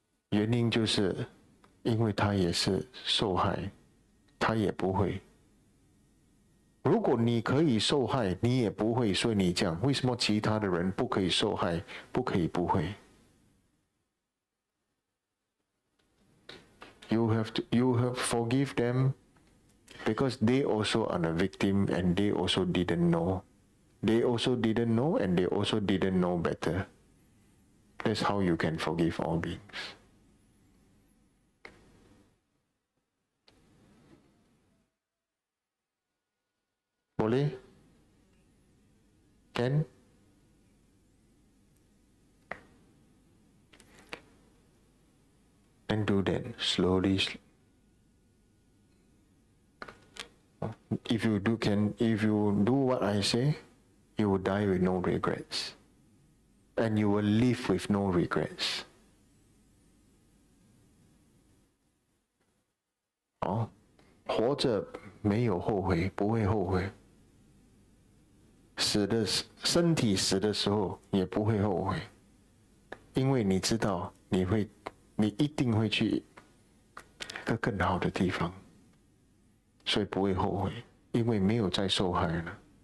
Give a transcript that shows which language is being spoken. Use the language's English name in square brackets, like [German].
[Chinese] 原因就是因为他也是受害，他也不会。如果你可以受害，你也不会，所以你讲为什么其他的人不可以受害，不可以不会？ [English] You have forgive them because they also are a victim and they also didn't know. They also didn't know and they also didn't know better. That's how you can forgive all beings. [Malay] Boleh? [English] Can? And do that slowly. If you do what I say, you will die with no regrets. And you will live with no regrets. [Chinese] 活着没有后悔，不会后悔。身体死的时候也不会后悔，因为你知道你一定会去一个更好的地方，所以不会后悔，因为没有再受害了。